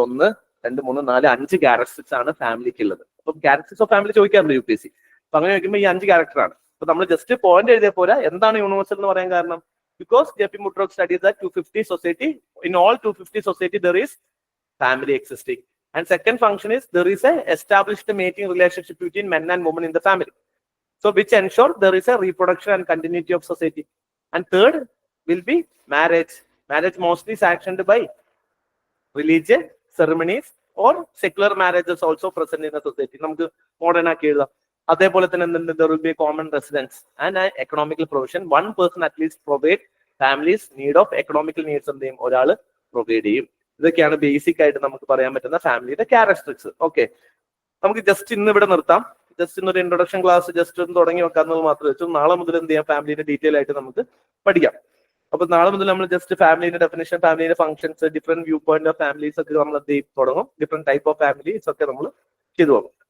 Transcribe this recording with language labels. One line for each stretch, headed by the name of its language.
Malayalam: 1, 2, 3, 4, 5 characteristics ആണ് ഫാമിലിക്ക് ഉള്ളത്. അപ്പം ക്യാരക്ടറിസ്റ്റിക്സ് ഓഫ് ഫാമിലി ചോദിക്കാറുണ്ട് UPSC. അപ്പൊ അങ്ങനെ ചോദിക്കുമ്പോൾ ഈ 5 ക്യാരക്ടറാണ്. അപ്പൊ നമ്മൾ ജസ്റ്റ് പോയിന്റ് എഴുതിയ പോരാ. എന്താണ് യൂണിവേഴ്സൽ എന്ന് പറയാൻ കാരണം?
English: Because JP Murdock studies that 250 society, in all 250 society there is family existing. And second function is there is a established mating relationship between men and women in the family, so which ensure there is a reproduction and continuity of society. And third will be marriage. Marriage mostly sanctioned by religious ceremonies or secular marriages also present in the society.
Malayalam: നമുക്ക് modern ആക്കി എഴുതാം. അതേപോലെ തന്നെ എന്തുണ്ട്?
English: there will be a common residence and an economical provision. One person at least provide families need of economical needs
Malayalam: എന്ത് ചെയ്യും? ഒരാൾ provide ചെയ്യും. ഇതൊക്കെയാണ് ബേസിക് ആയിട്ട് നമുക്ക് പറയാൻ പറ്റുന്ന ഫാമിലിയുടെ ക്യാരക്ടറിസ്റ്റിക്സ്. ഓക്കെ, നമുക്ക് ജസ്റ്റ് ഇന്ന് ഇവിടെ നിർത്താം. ജസ്റ്റ് ഇന്നൊരു ഇൻട്രൊഡക്ഷൻ ക്ലാസ് ജസ്റ്റ് ഒന്ന് തുടങ്ങി വെക്കാമെന്നത് മാത്രമേ വെച്ചു. നാളെ മുതൽ എന്ത് ചെയ്യാം? ഫാമിലിന്റെ ഡീറ്റെയിൽ ആയിട്ട് നമുക്ക് പഠിക്കാം. അപ്പൊ നാളെ മുതൽ നമ്മൾ just ഫാമിലിന്റെ definition, ഫാമിലിന്റെ functions, different view point of families ഒക്കെ നമ്മൾ എന്ത് ചെയ്യും? തുടങ്ങും. ഡിഫറെന്റ് ടൈപ്പ് ഓഫ് ഫാമിലീസ് ഒക്കെ നമ്മൾ ചെയ്തു പോകും.